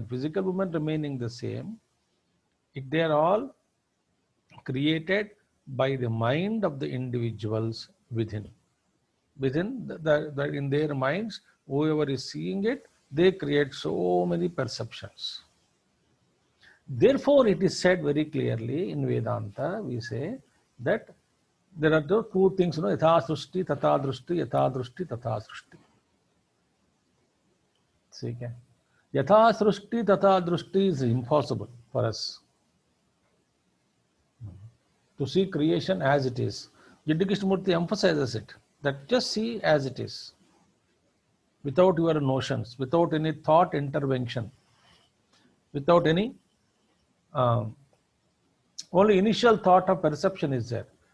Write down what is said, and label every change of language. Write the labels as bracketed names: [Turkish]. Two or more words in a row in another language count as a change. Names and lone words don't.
[English] Physical woman remaining the same. They are all created by the mind of the individuals within. Within in their minds, whoever is seeing it, they create so many perceptions. Therefore, it is said very clearly in Vedanta, we say that there are two things, [Sanskrit] yatha srushti, tata drushti, yatha drushti, tata srushti. [English] See, [Sanskrit] yatha srushti, tata drushti [English] is impossible for us to see creation as it is. Jiddu Krishnamurti emphasizes it, that just see as it is, without your notions, without any thought intervention, without any only initial thought of perception is there.